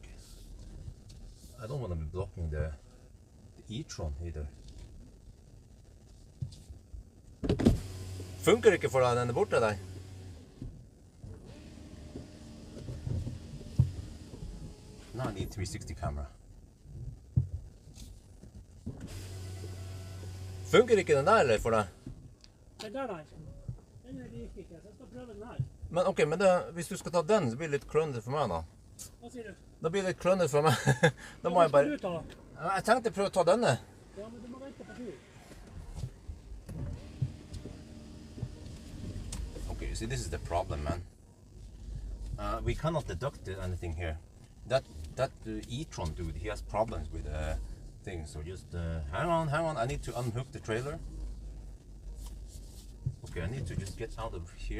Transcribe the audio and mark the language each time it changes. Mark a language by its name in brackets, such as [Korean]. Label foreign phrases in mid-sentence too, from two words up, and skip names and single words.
[English] I don't want to be blocking the e-tron either. [Norwegian] Funker ikke for deg denne borte der? [English] No, I need 360 camera. [Norwegian] Funker ikke den der eller for deg? Den der nei. Den gikk ikke, så jeg skal prøve den her. Men ok, men hvis du skal ta den, så blir det litt klønete for meg da. Hva sier du? Da blir det litt klønete for meg. Da må jeg bare... Jeg tenkte prøve å ta denne. Ja, men du må vente på tur. [English] Okay, see, this is the problem, man. We cannot deduct anything here. That that e-tron dude, he has problems with things. So just hang on. I need to unhook the trailer. Okay, I need to just get out of here.